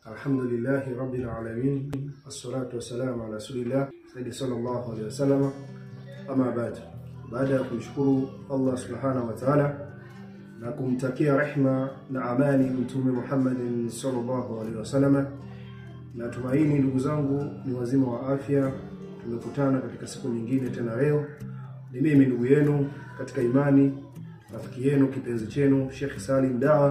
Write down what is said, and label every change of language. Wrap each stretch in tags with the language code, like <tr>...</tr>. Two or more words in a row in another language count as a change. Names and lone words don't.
<ar>الحمد لله رب العالمين. والصلاة والسلام على رسول الله سيدي صلى الله عليه وسلم.</ar> <sw>Ama baada ya kumshukuru Allah</sw> <ar>سبحانه وتعالى</ar> <sw>na kumtakia rehma na amani Mtume Muhammadin</sw> <ar>صلى الله عليه وسلم,</ar> <sw>na tumaini ndugu zangu ni wazima wa afya. Tumekutana katika siku nyingine tena leo. Ni mimi ndugu yenu katika imani, rafiki yenu, kipenzi chenu, Sheikh Salim Dawa.</sw>